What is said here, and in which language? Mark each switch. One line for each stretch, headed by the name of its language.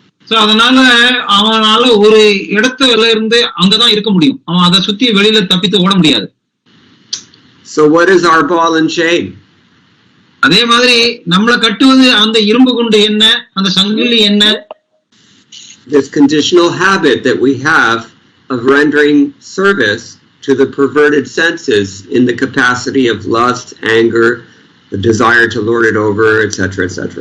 Tamil: So அதனால அவனால ஒரு இடத்துல இருந்து அங்கதான் இருக்க முடியும். அவன் அதை சுத்தி வெளியில தப்பித்து ஓட முடியாது.
English: So what is our ball and chain?
Tamil: அதே மாதிரி நம்மளை கட்டுவது அந்த இரும்பு குண்டு என்ன, அந்த சங்கிலி என்ன?
English: This conditional habit that we have of rendering service to the perverted senses in the capacity of lust, anger, the desire to lord it over, etc., etc.